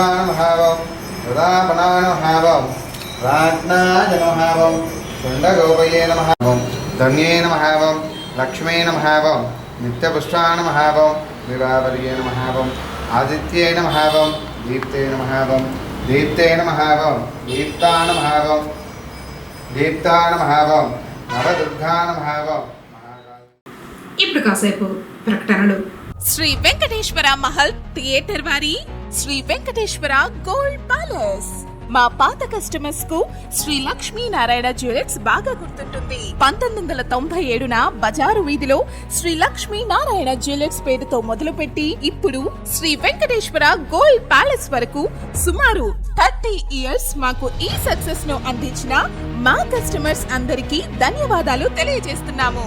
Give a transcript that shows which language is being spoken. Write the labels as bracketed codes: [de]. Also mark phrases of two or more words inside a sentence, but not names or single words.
[sa] नमः प्रदापना नमः राज्ञाय नमः चण्डगोपये नमः धन्ये नमः लक्ष्मे नमः नित्यपुष्टा नमः विवावर्ये नमः आदित्ये नमः दीप्ते नमः दीप्ते नमः दीप्ता नमः दीप्ता नमः नवदुर्गा नमः [te] ఇప్పుడు కాసేపు ప్రకటనలు. శ్రీ వెంకటేశ్వర మహల్ థియేటర్ వారి శ్రీ వెంకటేశ్వర గోల్డ్ ప్యాలెస్. మా పాత కస్టమర్స్ కు శ్రీ లక్ష్మీనారాయణ జ్యువెలర్స్ బాగా గుర్తుంటుంది. 1997న బజారు వీధిలో శ్రీ లక్ష్మీనారాయణ జ్యువెలర్స్ పేరుతో మొదలుపెట్టి ఇప్పుడు శ్రీ వెంకటేశ్వర గోల్డ్ ప్యాలెస్ వరకు సుమారు 30 ఇయర్స్ మాకు ఈ సక్సెస్ ను అందించిన మా కస్టమర్స్ అందరికీ ధన్యవాదాలు తెలియజేస్తున్నాము.